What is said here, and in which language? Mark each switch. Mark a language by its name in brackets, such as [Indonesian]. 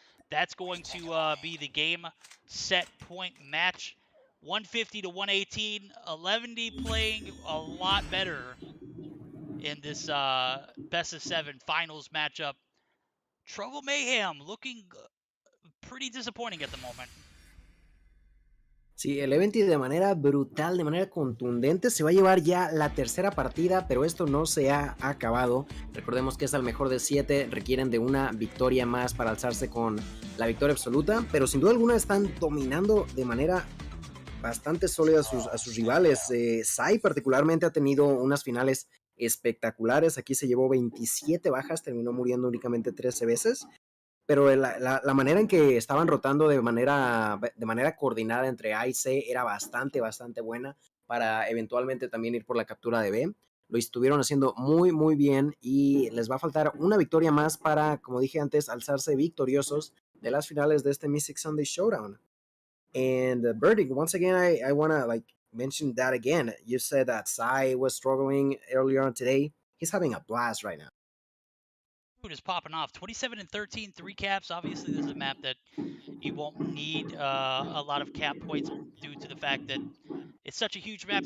[English] That's going to be the game set point match. 150 to 118. 11D playing a lot better in this best of 7 finals matchup. Trovo Mayhem looking pretty disappointing at the moment. [Spanish] Sí, el Eventi de manera brutal, de manera contundente, se va a llevar ya la tercera partida, pero esto no se ha acabado. Recordemos que es al mejor de 7, requieren de una victoria más para alzarse con la victoria absoluta, pero sin duda alguna están dominando de manera bastante sólida a sus rivales. Sai particularmente ha tenido unas finales espectaculares. Aquí se llevó 27 bajas, terminó muriendo únicamente 13 veces. Pero la manera en que estaban rotando de manera coordinada entre A y C era bastante buena para eventualmente también ir por la captura de B. Lo estuvieron haciendo muy, muy bien y les va a faltar una victoria más para, como dije antes, alzarse victoriosos de las finales de este Meseeks Sunday Showdown. [English] And Birdie, once again, I want to mention that again. You said that Sai was struggling earlier on today. He's having a blast right now. Is popping off. 27 and 13, 3 caps. Obviously, this is a map that you won't need a lot of cap points due to the fact that it's such a huge map.